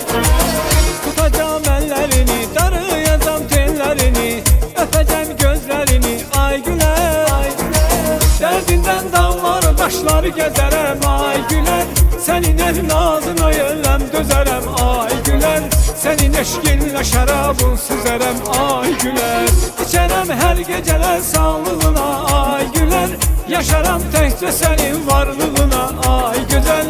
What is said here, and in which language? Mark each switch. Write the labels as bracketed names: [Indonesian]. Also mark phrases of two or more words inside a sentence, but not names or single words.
[Turkish] Tutacağım ellerini, darıyacam tellerini, öpeceğim gözlerini ay güler. [Azerbaijani] Derdinden dağlar daşları gezerem ay güler. Senin evladına yellem dözerem ay güler. Senin eşqinlə şərabın süzərəm ay gülər. İçərəm hər gecələr sağlığına ay gülər. Yaşaram təkcə sənin varlığına ay gözəl.